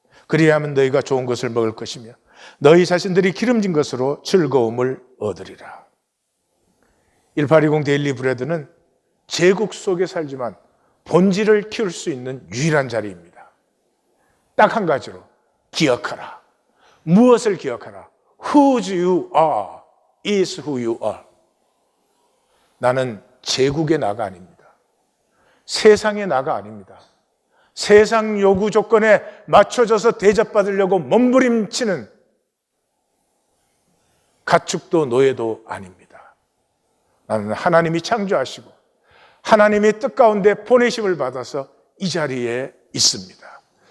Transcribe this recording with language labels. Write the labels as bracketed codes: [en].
[ko] 그리하면 너희가 좋은 것을 먹을 것이며 너희 자신들이 기름진 것으로 즐거움을 얻으리라. 1820 데일리 브레드는 제국 속에 살지만 본질을 키울 수 있는 유일한 자리입니다. 딱 한 가지로 기억하라. 무엇을 기억하라? [en] Who you are is who you are. [ko] 나는 제국의 나가 아닙니다. 세상의 나가 아닙니다. 세상 요구 조건에 맞춰져서 대접받으려고 몸부림치는 가축도 노예도 아닙니다. 나는 하나님이 창조하시고 하나님의 뜻 가운데 보내심을 받아서 이 자리에 있습니다.